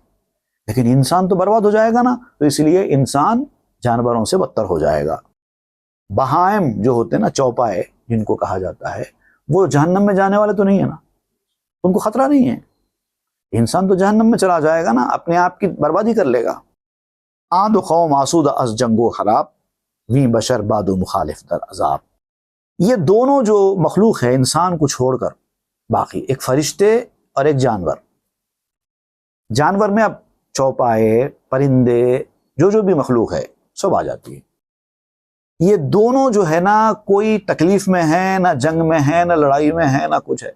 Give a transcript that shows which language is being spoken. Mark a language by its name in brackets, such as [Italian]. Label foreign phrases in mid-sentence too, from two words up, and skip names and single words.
[Urdu] لیکن انسان تو برباد ہو جائے گا نا، تو اس لیے انسان جانوروں سے بدتر ہو جائے گا۔ بہائم جو ہوتے ہیں نا، چوپائے جن کو کہا جاتا ہے، وہ جہنم میں جانے والے تو نہیں ہے نا، ان کو خطرہ نہیں ہے۔ انسان تو جہنم میں چلا جائے گا نا، اپنے آپ کی بربادی کر لے گا۔ [Persian] آند قوم آسود از جنگ و خراب، ویں بشر بادو مخالف در عذاب۔ [Urdu] یہ دونوں جو مخلوق ہے انسان کو چھوڑ کر باقی، ایک فرشتے اور ایک جانور، جانور میں اب چوپائے، پرندے، جو بھی مخلوق ہے سب آ جاتی ہے۔ یہ دونوں جو ہے نا کوئی تکلیف میں ہے، نہ جنگ میں ہے، نہ لڑائی میں ہے، نہ کچھ ہے۔